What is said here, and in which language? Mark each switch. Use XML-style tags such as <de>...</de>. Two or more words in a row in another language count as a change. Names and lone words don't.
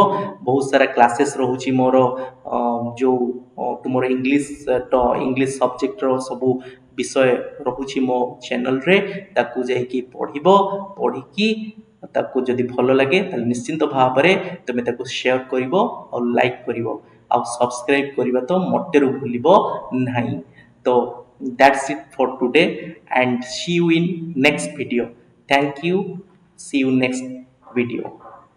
<or>ବହୁତ ସାରା କ୍ଲାସେସ୍ ରହୁଛି ମୋର, ଯେଉଁ ତୁମର ଇଂଲିଶ ସବଜେକ୍ଟର ସବୁ ବିଷୟ ରହୁଛି ମୋ ଚ୍ୟାନେଲରେ। ତାକୁ ଯାଇକି ପଢ଼ିବ, ପଢ଼ିକି ତାକୁ ଯଦି ଭଲ ଲାଗେ ତାହେଲେ ନିଶ୍ଚିନ୍ତ ଭାବରେ ତୁମେ ତାକୁ ସେୟାର କରିବ ଆଉ ଲାଇକ୍ କରିବ ଆଉ ସବସ୍କ୍ରାଇବ୍ କରିବା ତ ମୋଟେରୁ ଭୁଲିବ ନାହିଁ।</or> <en>ତ that's it for today and see you in next video. Thank you. See you next video.</en>